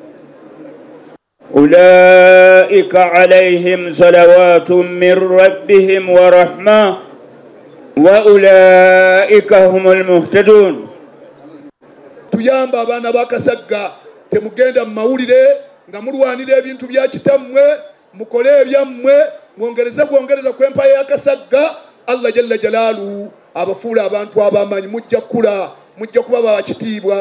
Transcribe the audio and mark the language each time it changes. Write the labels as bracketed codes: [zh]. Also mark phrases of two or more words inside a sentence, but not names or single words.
[ar] أولئك عليهم صلوات من ربهم ورحمة وأولئك هم المهتدون. [lg] tuyamba abaana ba Kasagga temugenda mu mawulire nga mulwanira ebintu bya kitammwe, mukole ebyammwe, mwongereza ku empaya ya Kasagga. [ar] الله جل جلاله [lg] abafuula abantu abamanyi, mujja kula, mujja kuba bakitiibwa.